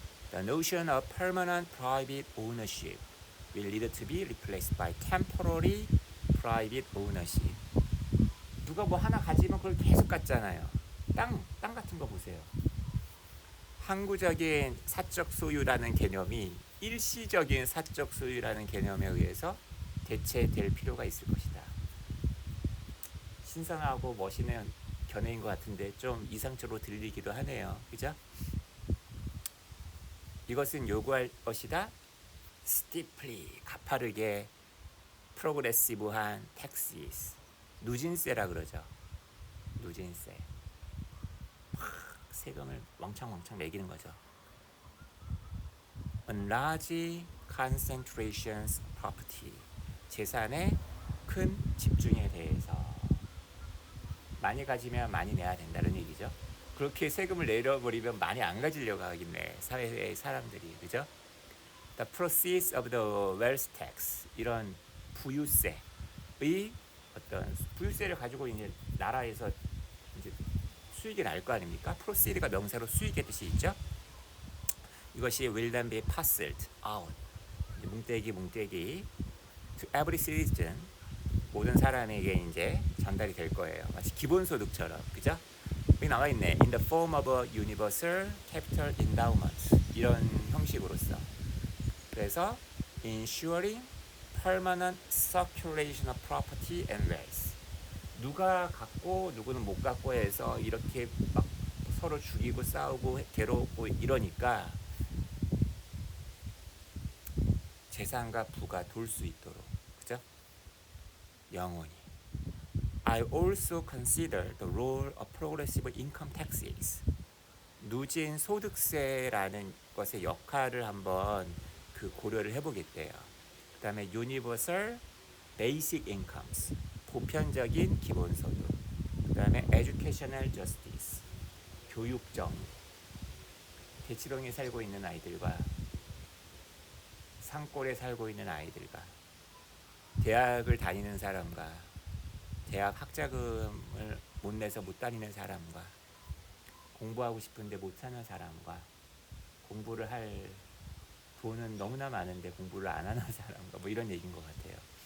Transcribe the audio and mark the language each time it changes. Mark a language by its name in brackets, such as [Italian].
[English] The notion of permanent private ownership will need to be replaced by temporary private ownership. [Korean] 누가 뭐 하나 가지면 그걸 계속 갖잖아요. 땅 같은 거 보세요. 항구적인 사적 소유라는 개념이 일시적인 사적 소유라는 개념에 의해서 대체될 필요가 있을 것이다. 신선하고 멋있는 견해인 것 같은데 좀 이상적으로 들리기도 하네요. 그죠? 이것은 요구할 것이다. steeply, 가파르게, 프로그레시브한 taxes, 누진세라 그러죠. 누진세. 세금을 왕창 매기는 거죠. [English] On large concentrations of property. [Korean] 재산의 큰 집중에 대해서 많이 가지면 많이 내야 된다는 얘기죠. 그렇게 세금을 내려버리면 많이 안 가지려고 하겠네, 사회의 사람들이. 그죠? [English] The proceeds of the wealth tax, [Korean] 이런 부유세의 어떤 부유세를 가지고 이제 나라에서 이제 수익이 날 거 아닙니까? proceed가 명사로 수익의 뜻이 있죠. 이것이 [English] will then be passed out, [Korean] 뭉떼기 [English] to every citizen, [Korean] 모든 사람에게 이제 전달이 될 거예요. 마치 기본소득처럼. 그죠? 여기 나와 있네. [English] In the form of a universal capital endowment, [Korean] 이런 형식으로서. 그래서 [English] ensuring permanent circulation of property and wealth, [Korean] 누가 갖고 누구는 못 갖고 해서 이렇게 막 서로 죽이고 싸우고 괴롭고 이러니까 재산과 부가 돌 수 있도록. 그죠? 영원히. [English] I also consider the role of progressive income taxes, [Korean] 누진 소득세라는 것의 역할을 한번 그 고려를 해보겠대요. 그 다음에 [English] universal basic incomes, [Korean] 보편적인 기본소득. 그 다음에 [English] educational justice, [Korean] 교육정의. 대치동에 살고 있는 아이들과 산골에 살고 있는 아이들과 대학을 다니는 사람과 대학 학자금을 못 내서 못 다니는 사람과 공부하고 싶은데 못 사는 사람과 공부를 할 돈은 너무나 많은데 공부를 안 하는 사람과 뭐 이런 얘기인 것 같아요.